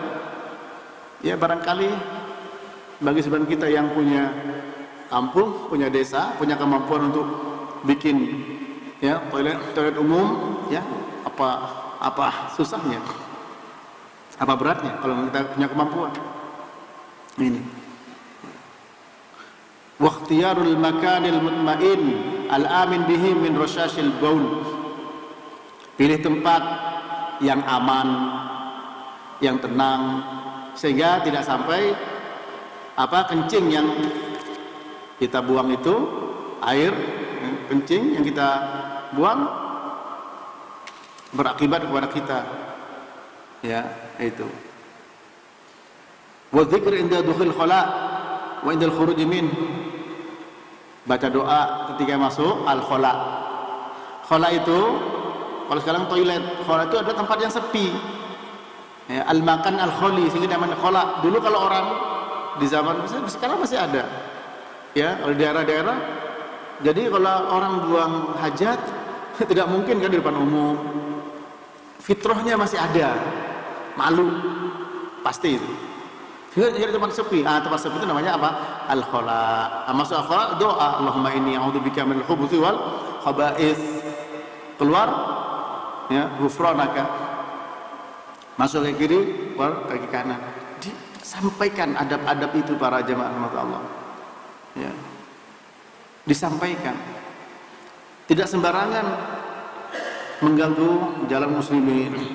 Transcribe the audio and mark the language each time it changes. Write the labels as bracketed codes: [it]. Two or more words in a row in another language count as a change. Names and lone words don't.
[id] Ya, barangkali bagi sebagian kita yang punya kampung, punya desa, punya kemampuan untuk bikin ya toilet umum, ya apa susahnya, apa beratnya kalau kita punya kemampuan. [ar] Ini واختيار المكان المطمئن الأمين به من رشاش البول, [id] pilih tempat yang aman, yang tenang, sehingga tidak sampai kencing yang kita buang itu, air kencing yang kita buang berakibat kepada kita, ya, itu. [ar] وذكر عند دخول الخلاء و عند الخروج من, [id] baca doa ketika masuk al-khala. Khala itu kalau sekarang toilet, khala itu adalah tempat yang sepi, ya, [ar] المكان الخالي, [id] sehingga namanya khala. Dulu kalau orang di zaman sekarang masih ada, ya, kalau di daerah-daerah. Jadi kalau orang buang hajat tidak mungkin kan di depan umum, fitrahnya masih ada, malu pasti itu. Jadi tempat sepi, tempat sepi itu namanya apa? [ar] Al-khala. [id] Masuk al-khala, doa [ar] اللهم إني أعوذ بك من الخبث والخبائث. [id] Keluar, ya, ghufranaka. Masuk ke kiri, keluar kaki kanan. Disampaikan adab-adab itu para jemaah rahmat Allah, ya, disampaikan, tidak sembarangan mengganggu jalan muslimin.